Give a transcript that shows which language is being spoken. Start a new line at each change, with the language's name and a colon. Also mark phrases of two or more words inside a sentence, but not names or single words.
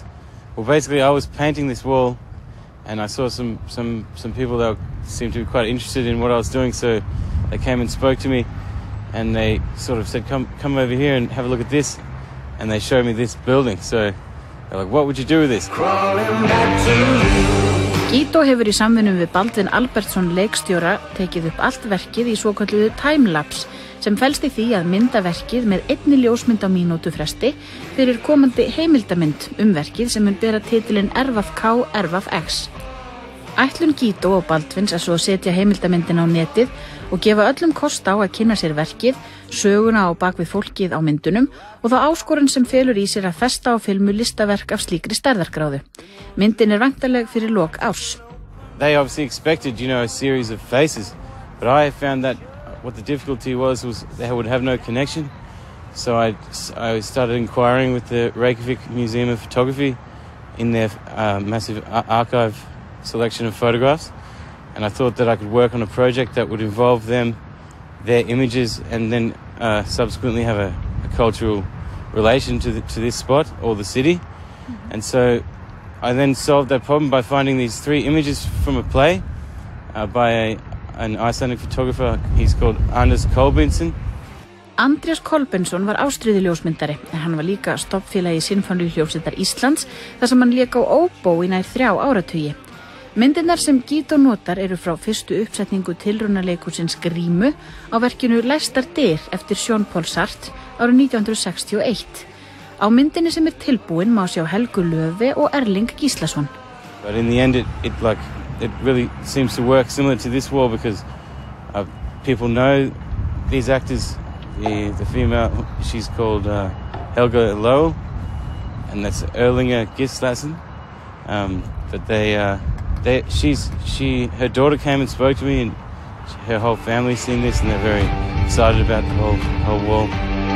English: Well, basically, I was painting this wall, and I saw some people that seemed to be quite interested in what I was doing. So they came and spoke to me, and they sort of said, "Come over here and have a look at this." And they showed me this building. So they're like, "What would you do with this?"
Icelandic: Guido hefur í samvinnu við Baldvin Albertsson leikstjóra tekið upp allt verkið í svokölluðu timelapse, sem felst í því að mynda verkið með einni ljósmynd á mínútu fresti fyrir komandi heimildamynd verkið sem mun bera titilinn R.K. R.X. Ætlun Guido og Baldvins er svo að setja heimildamyndin á netið og gefa öllum kost á að kynna sér verkið, söguna á bak við fólkið á myndunum og þá áskorun sem felur í sér að festa á filmu listaverk af slíkri stærðargráðu. Myndin er væntanleg fyrir lok árs.
English: They obviously expected, a series of faces, but I found that what the difficulty was they would have no connection. So I started inquiring with the Reykjavik Museum of Photography in their massive archive selection of photographs, and I thought that I could work on a project that would involve them, their images, and then subsequently have a cultural relation to this spot or the city. Mm-hmm. And so I then solved that problem by finding these 3 images from a play by an Icelandic photographer. He's called Anders Kolbeinsson.
Icelandic: Andrés Kolbeinsson var ástríðuljósmyndari, en hann var líka stofnfélagi Sinfóníuhljómsveitar Íslands þar sem hann lék á óbó í nær 3 áratugi. Myndirnar sem Guido notar eru frá fyrstu uppsetningu tilraunaleikhússins Grímu á verkinu Læstar dyr eftir Jean-Paul Sartre árið 1961. Á myndinni sem tilbúin má sjá Helgu Löfi og Erling Gíslason.
English: But in the end it really seems to work similar to this wall because people know these actors. The female, she's called Helga Lowell, and that's Erlinger Gislason. But her daughter came and spoke to me, and her whole family's seen this, and they're very excited about the whole wall.